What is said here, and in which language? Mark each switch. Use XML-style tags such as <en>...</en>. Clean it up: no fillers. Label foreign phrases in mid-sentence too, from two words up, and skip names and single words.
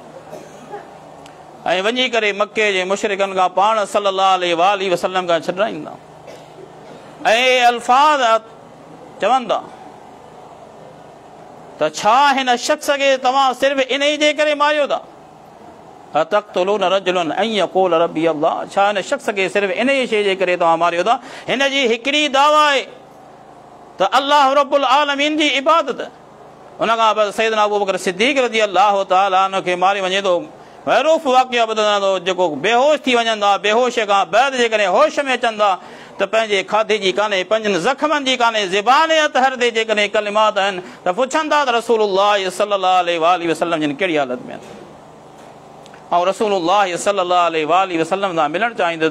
<sd>ऐं वञी करे मके जे मुशरिकनि खां पाण</sd> <ar>صلى الله عليه وسلم</ar> <sd>खां छॾाईंदा ऐं अल्फाज़ चवंदा त छा हिन शख़्स खे तव्हां सिर्फ़ इन ई जे करे मारियो था?</sd> <ar>أتقتلون رجلا أن يقول ربي الله,</ar> <sd>छा हिन शख़्स खे सिर्फ़ इन ई शइ जे करे तव्हां मारियो था? हिन जी हिकिड़ी दावा आहे त अल्लाह रब्बुल आलमीन जी इबादत। उन खां बसि सैयदना अबू बकर सिद्दीक़</sd> <ar>رضي الله تعالى عنه</ar> <sd>खे मारे वञे थो। महरूफ़ वाक़िया ॿुधंदा थो जेको बेहोश थी वञनि था, बेहोश खां बैदि जेकॾहिं होश में अचनि था त पंहिंजे खाधे जी कान्हे, पंहिंजनि ज़ख़्मनि जी कान्हे, ज़बान अतहर ते जेकॾहिं कलिमात आहिनि त पुछनि था त रसूलुल्लाह</sd> <ar>صلى الله عليه وسلم</ar> <sd>जिन कहिड़ी हालत में आहिनि ऐं रसूलुल्लाह</sd> <ar>صلى الله عليه وسلم</ar> <sd>सां मिलणु चाहींदुसि।</sd>